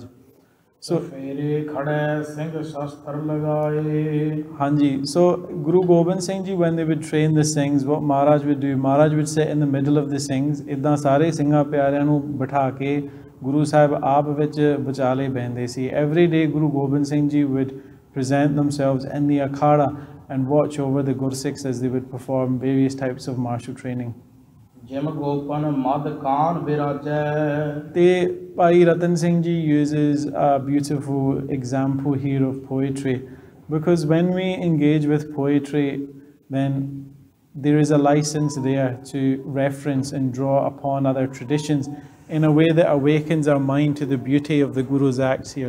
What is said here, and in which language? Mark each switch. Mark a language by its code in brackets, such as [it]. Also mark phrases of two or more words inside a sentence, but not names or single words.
[en] So, Hanji, so Guru Gobind Singh Ji, when they would train the Singhs, what Maharaj would do, Maharaj would sit in the middle of the Singhs, [pa] ਇੱਦਾਂ ਸਾਰੇ ਸਿੰਘਾਂ ਪਿਆਰਿਆਂ ਨੂੰ ਬਿਠਾ ਕੇ Guru Sahib ਆਪ ਵਿੱਚ ਵਿਚਾਲੇ ਬਹਿੰਦੇ ਸੀ। [en] Every day Guru Gobind Singh Ji would present themselves in the akhada and watch over the Gursikhs as they would perform various types of martial training. [bra] ਜਿਮ ਗੋਪਨ ਮਦ ਕਾਨ ਬਿਰਾਜੈ। [en] ਤੇ Bhai Ratan Singh Ji uses a beautiful example here of poetry, because when we engage with poetry, then there is a license there to reference and draw upon other traditions in a way that awakens our mind to the beauty of the Guru's acts here.